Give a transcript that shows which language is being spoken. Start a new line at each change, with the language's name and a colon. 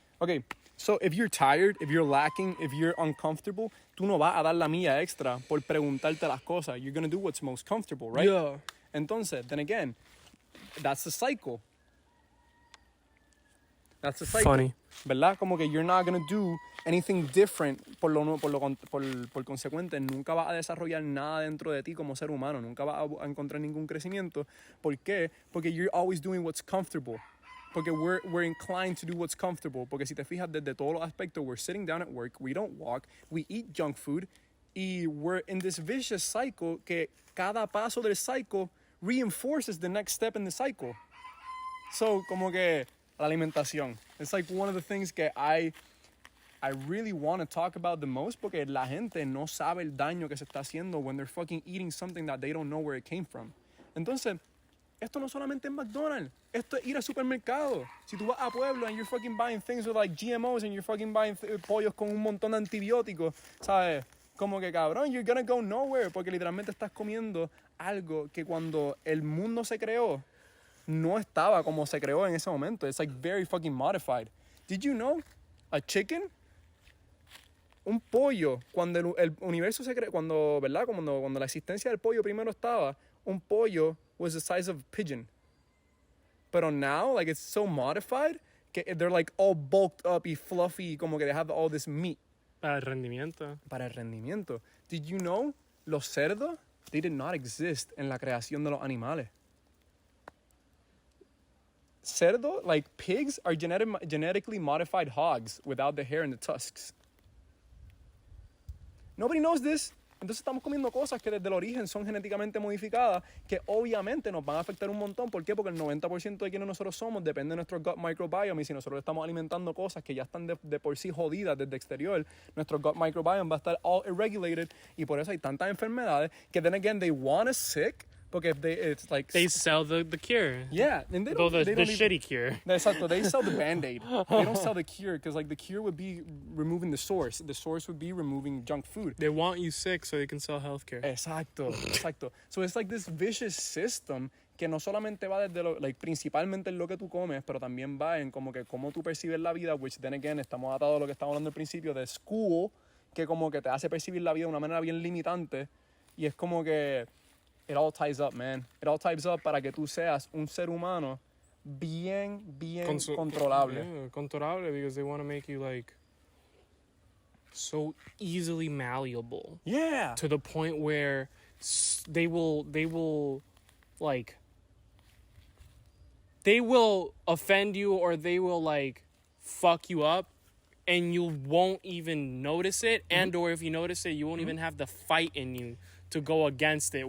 English: Okay, so if you're tired, if you're lacking, if you're uncomfortable,
Spanish: tú no vas a dar la milla extra por preguntarte las cosas.
English: You're gonna do what's most comfortable, right? Yeah. Entonces, then again, that's the cycle. That's the cycle. Funny.
Spanish: ¿Verdad? Como que
English: you're not gonna do anything different.
Spanish: Por consecuente, nunca vas a desarrollar nada dentro de ti como ser humano. Nunca vas a encontrar ningún crecimiento. ¿Por qué? Porque
English: you're always doing what's comfortable. Porque we're inclined to do what's comfortable.
Spanish: Porque si te fijas desde todos los aspectos,
English: we're sitting down at work, we don't walk, we eat junk food, y we're in this vicious cycle
Spanish: que cada paso del
English: cycle reinforces the next step in the cycle.
Spanish: So, como que la alimentación.
English: It's like one of the things
Spanish: que
English: I really want to talk about the most
Spanish: porque la gente no sabe el daño que se está haciendo
English: when they're fucking eating something that they don't know where it came from.
Spanish: Entonces, esto no solamente es McDonald's. Esto es ir al supermercado. Si tú vas a Pueblo
English: and you're fucking buying things with like GMOs and you're fucking buying
Spanish: pollos con un montón de antibióticos, ¿sabes? Como que cabrón,
English: you're gonna go nowhere
Spanish: porque literalmente estás comiendo algo que cuando el mundo se creó no estaba como se creó en ese momento.
English: It's like very fucking modified. Did you know a chicken?
Spanish: Un pollo, cuando el universo se creó, ¿verdad? Cuando la existencia del pollo primero estaba, un pollo
English: was the size of a pigeon.
Spanish: Pero
English: now, like, it's so modified
Spanish: que
English: they're like all bulked up y fluffy,
Spanish: como que
English: they have all this meat.
Spanish: Para el rendimiento. Para el rendimiento.
English: Did you know,
Spanish: los cerdos,
English: they did not exist
Spanish: en la creación de los animales.
English: Cerdo, like pigs, are genetically modified hogs without the hair and the tusks. Nobody knows this.
Spanish: Entonces estamos comiendo cosas que desde el origen son genéticamente modificadas, que obviamente nos van a afectar un montón. ¿Por qué? Porque el 90% de quienes nosotros somos depende de nuestro gut microbiome, y si nosotros estamos alimentando cosas que ya están de por sí jodidas desde exterior, nuestro gut microbiome va a estar
English: all irregulated,
Spanish: y por eso hay tantas enfermedades que
English: then again they want us sick,
Spanish: porque
English: it's like... They sell the cure. Yeah. And they don't, The they don't shitty cure.
Spanish: Exacto.
English: They sell the Band-Aid. They don't sell the cure because like the cure would be removing the source. The source would be removing junk food. They want you sick so they can sell healthcare. Exacto. So it's like this vicious system que no solamente va desde principalmente en lo que tú comes, pero también va en como que cómo tú percibes la vida, which then again estamos atados a lo que estábamos hablando al principio de school, que como que te hace percibir la vida de una manera bien limitante, y es como que it all ties up, man. It all ties up
Spanish: para que tú seas un ser humano bien controlable.
English: Yeah, controlable, because they want to make you like so easily malleable. Yeah. To the point where they will like they will offend you, or they will like fuck you up, and you won't even notice it, and or if you notice it, you won't even have the fight in you to go against it.